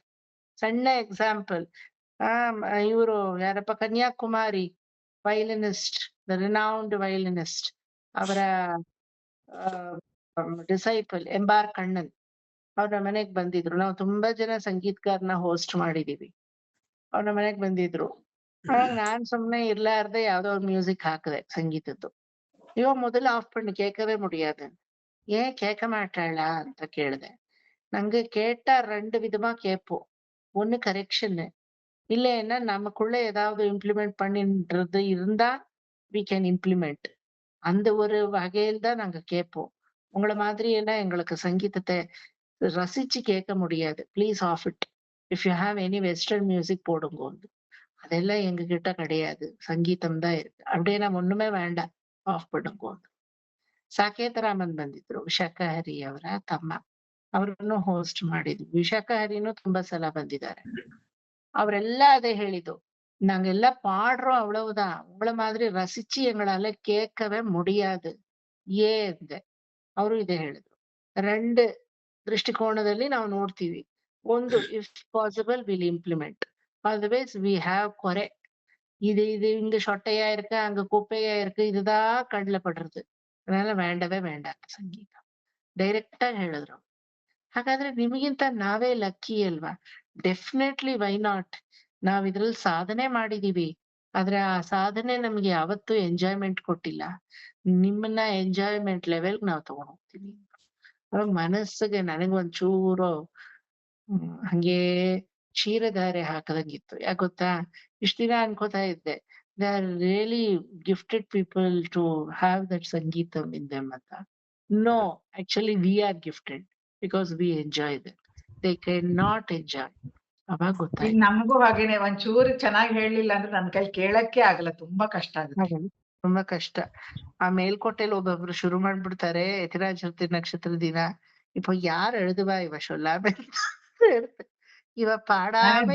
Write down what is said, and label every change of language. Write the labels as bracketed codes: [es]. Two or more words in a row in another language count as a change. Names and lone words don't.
[kn] ಸಣ್ಣ ಎಕ್ಸಾಂಪಲ್, ಇವರು ಯಾರಪ್ಪ, ಕನ್ಯಾಕುಮಾರಿ ವೈಲಿನಿಸ್ಟ್, [en] the renowned violinist, [kn] ಅವರ ಡಿಸೈಪಲ್ ಎಂಬಾರ್ ಕಣ್ಣನ್ ಅವ್ರ ಮನೆಗ್ ಬಂದಿದ್ರು. ನಾವು ತುಂಬಾ ಜನ ಸಂಗೀತಗಾರನ ಹೋಸ್ಟ್ ಮಾಡಿದೀವಿ. ಅವ್ರ ಮನೆಗ್ ಬಂದಿದ್ರು. ಅವಾಗ ನಾನ್ ಸುಮ್ನೆ ಇರ್ಲಾರ್ದೆ ಯಾವ್ದೋ ಒಂದು ಮ್ಯೂಸಿಕ್ ಹಾಕಿದೆ ಸಂಗೀತದ್ದು. ಇವ ಮೊದಲು [ta] ಆಫ್ பண்ணி கேட்கவே முடியாது. ஏன் கேட்க மாட்டாளா [kn] ಅಂತ ಕೇಳಿದೆ. [ta] ನಂಗೆ கேட்டா 2 விதமா கேட்போம். ஒண்ணு கரெக்ஷன், இல்லைன்னா நமக்குள்ள ஏதாவது இம்ப்ளிமெண்ட் பண்ணின்றது இருந்தா [en] we can implement. [ta] அந்த ஒரு வகையில் தான் நாங்க கேட்போம். உங்களை மாதிரி எல்லாம் எங்களுக்கு சங்கீதத்தை ரசிச்சு கேட்க முடியாது. [en] Please off it. If you have any western music போடுங்க. [ta] அதெல்லாம் எங்க கிட்ட கிடையாது, சங்கீதம் தான் இருக்கு. அப்படியே நம்ம ஒண்ணுமே வேண்டாம், ಆಫ್ பண்ணுங்க. [kn] ಸಾಕೇತರಾಮನ್ ಬಂದಿದ್ರು, ವಿಶಾಖಹರಿ ಅವರ ತಮ್ಮ. ಅವ್ರನ್ನು ಹೋಸ್ಟ್ ಮಾಡಿದ್ವಿ. ವಿಶಾಖಹರಿನೂ ತುಂಬಾ ಸಲ ಬಂದಿದ್ದಾರೆ. [ta] அவரெல்ல அதை ಹೇಳಿದ್ದು, நாங்க எல்லாம் பாடுறோம் அவ்வளவுதான், உங்களை மாதிரி ரசிச்சு எங்களால கேட்கவே முடியாது. [kn] ಏನ್ ಅವರು ಇದೇ ಹೇಳಿದ್ರು. 2 ದೃಷ್ಟಿಕೋನದಲ್ಲಿ ನಾವು ನೋಡ್ತೀವಿ. [en] ಒಂದು, If possible will implement, Otherwise we have குறை. [ta] இது இங்க சொட்டையா இருக்கு, அங்க குப்பையா இருக்கு, இதுதான் கண்ணில் படுறது. அதனால வேண்டவே வேண்டாம் [kn] ಸಂಗೀತ ಡೈರೆಕ್ಟ್ ಆಗಿ ಹೇಳಿದ್ರು. ಹಾಗಾದ್ರೆ ನಿಮಗಿಂತ ನಾವೇ ಲಕ್ಕಿ ಅಲ್ವಾ? [en] Definitely, why not? [kn] ನಾವ್ ಇದ್ರಲ್ಲಿ ಸಾಧನೆ ಮಾಡಿದೀವಿ, ಆದ್ರೆ ಆ ಸಾಧನೆ ನಮ್ಗೆ ಯಾವತ್ತೂ ಎಂಜಾಯ್ಮೆಂಟ್ ಕೊಟ್ಟಿಲ್ಲ. ನಿಮ್ಮನ್ನ [en] enjoyment level [kn] ನಾವ್ ತಗೊಂಡ್ ಹೋಗ್ತೀವಿ. ಅವಾಗ ಮನಸ್ಸಿಗೆ ನನಗೊಂಚೂರು ಹಂಗೆ ಕ್ಷೀರಧಾರೆ ಹಾಕದಂಗಿತ್ತು. ಯಾಕೆ ಗೊತ್ತಾ? ಇಷ್ಟ ದಿನ ಅನ್ಕೋತಾ ಇದ್ದೆ, [en] They are really gifted people to have that sangeetham in them ಅಂತ. No, actually we are gifted because we enjoy them. They cannot enjoy. [kn] ಅವಾಗ ಈಗ ಗೊತ್ತಾಯ್ತು. ನಮಗೂ ಹಾಗೇನೆ ಒಂಚೂರು ಚೆನ್ನಾಗಿ ಹೇಳಲಿಲ್ಲ ಅಂದ್ರೆ ನನ್ ಕೈಲಿ ಕೇಳಕ್ಕೆ ಆಗಲ್ಲ, ತುಂಬಾ ಕಷ್ಟ ಆಗುತ್ತೆ. ತುಂಬಾ ಕಷ್ಟ. ಆ ಮೇಲ್ಕೋಟೆಲ್ ಒಬ್ಬೊಬ್ರು ಶುರು ಮಾಡ್ಬಿಡ್ತಾರೆ ಯತಿರಾಜ ನಕ್ಷತ್ರ ದಿನ, [ta] இப்ப யாரு எழுதுவா இவ சொல்லாம இவ பாடாம